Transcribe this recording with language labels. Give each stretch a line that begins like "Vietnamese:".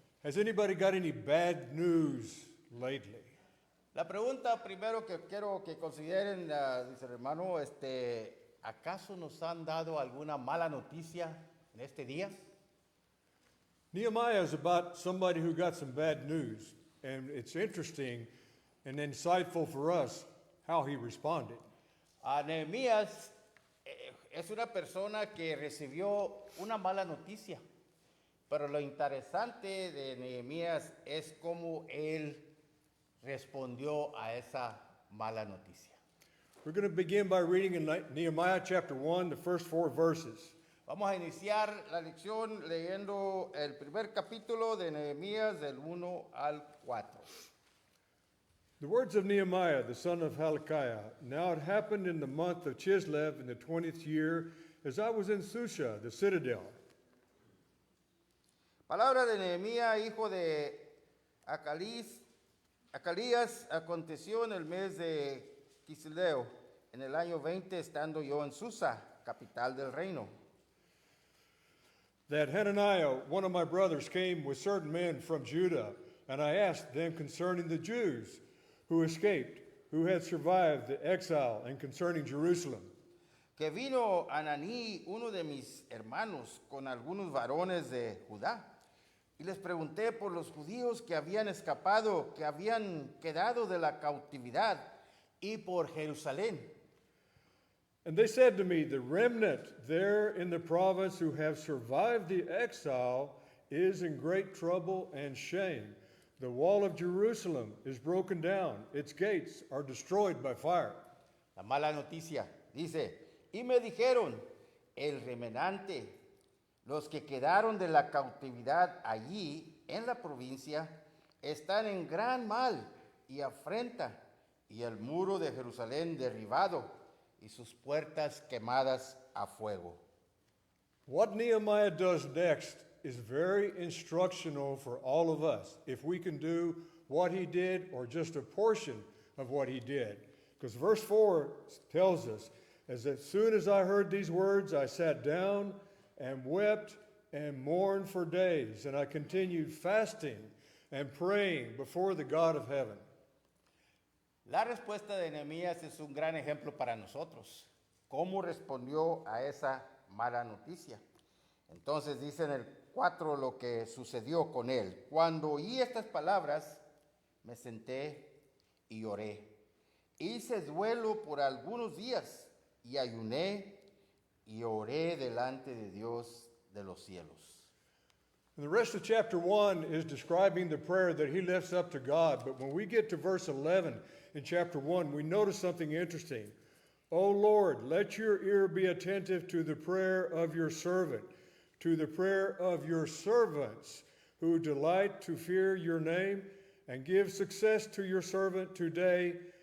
English: Has anybody got any bad news lately?
Spanish: La pregunta primero que quiero que consideren, dice el hermano, ¿acaso nos han dado alguna mala noticia en este día?
English: Nehemiah is about somebody who got some bad news, and it's interesting and insightful for us how he responded.
Spanish: Nehemías es una persona que recibió una mala noticia, pero lo interesante de Nehemías es cómo él respondió a esa mala noticia.
English: We're going to begin by reading in Nehemiah chapter 1, the first 4 verses.
Spanish: Vamos a iniciar la lección leyendo el primer capítulo de Nehemías del 1 al 4.
English: The words of Nehemiah, the son of Hilkiah. Now it happened in the month of Chislev in the 20th year, as I was in Susha, the citadel.
Spanish: Palabra de Nehemías, hijo de Acalías, aconteció en el mes de Quisleo, en el año 20, estando yo en Susa, capital del reino.
English: That Hananiah, one of my brothers, came with certain men from Judah, and I asked them concerning the Jews who escaped, who had survived the exile, and concerning Jerusalem.
Spanish: Que vino Ananí, uno de mis hermanos, con algunos varones de Judá, y les pregunté por los judíos que habían escapado, que habían quedado de la cautividad, y por Jerusalén.
English: And they said to me, the remnant there in the province who have survived the exile is in great trouble and shame. The wall of Jerusalem is broken down. Its gates are destroyed by fire.
Spanish: La mala noticia, dice, y me dijeron, el remanente, los que quedaron de la cautividad allí en la provincia, están en gran mal y afrenta, y el muro de Jerusalén derribado, y sus puertas quemadas a fuego.
English: What Nehemiah does next is very instructional for all of us, if we can do what he did or just a portion of what he did. Because verse 4 tells us, as soon as I heard these words, I sat down and wept and mourned for days, and I continued fasting and praying before the God of heaven.
Spanish: La respuesta de Nehemías es un gran ejemplo para nosotros. ¿Cómo respondió a esa mala noticia? Entonces dice en el 4 lo que sucedió con él. Cuando oí estas palabras, me senté y oré. Hice duelo por algunos días y ayuné y oré delante de Dios de los cielos.
English: And the rest of chapter 1 is describing the prayer that he lifts up to God. But when we get to verse 11 in chapter 1, we notice something interesting. O Lord, let your ear be attentive to the prayer of your servant, to the prayer of your servants who delight to fear your name, and give success to your servant today.